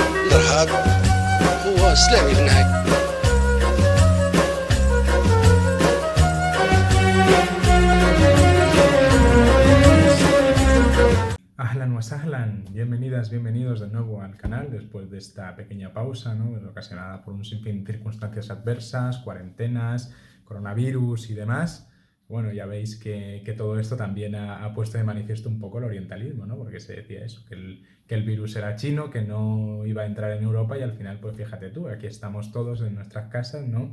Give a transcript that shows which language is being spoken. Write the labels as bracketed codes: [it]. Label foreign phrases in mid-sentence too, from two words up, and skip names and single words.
[ar] الإرهاب هو إسلامي في النهاية. أهلا وسهلا, [es] bienvenidas, bienvenidos de nuevo al canal después de esta pequeña pausa, ¿no? Ocasionada por un sinfín de circunstancias adversas, cuarentenas, coronavirus y demás. Bueno, ya veis que todo esto también ha puesto de manifiesto un poco el orientalismo, ¿no? Porque se decía eso, que el virus era chino, que no iba a entrar en Europa y al final, pues fíjate tú, aquí estamos todos en nuestras casas, ¿no?